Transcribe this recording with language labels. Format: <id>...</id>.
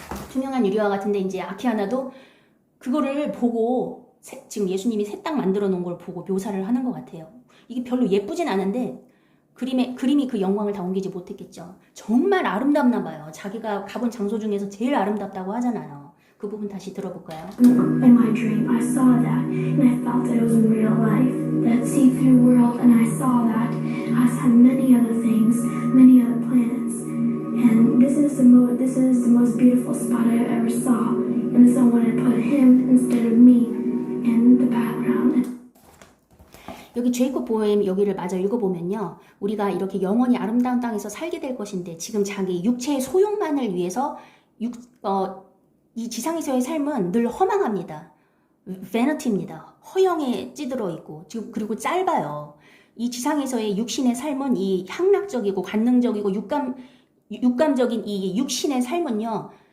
<ko>투명한 유리와 같은데, 이제 아키아나도 그거를 보고 지금 예수님이 새 땅 만들어 놓은 걸 보고 묘사를 하는 것 같아요. 이게 별로 예쁘진 않은데 그림이 그 영광을 다 옮기지 못했겠죠. 정말 아름답나 봐요. 자기가 가본 장소 중에서 제일 아름답다고 하잖아요. 그 부분 다시 들어볼까요?</ko> <en>In my dream, I saw that, and I felt that it was in real life, that see-through world, and I saw that I had many other things, many other planets, and this is the most beautiful spot I ever saw, and so I wanted to put him instead of me in the background.</en> <ko>여기 제이콥 보엠 여기를 마저 읽어보면요, 우리가 이렇게 영원히 아름다운 땅에서 살게 될 것인데 지금 자기 육체의 소용만을 위해서 이 지상에서의 삶은 늘 허망합니다. vanity입니다. 허영에 찌들어 있고 지금 그리고 짧아요. 이 지상에서의 육신의 삶은 이 향락적이고 관능적이고 육감적인 이 육신의 삶은요.</ko>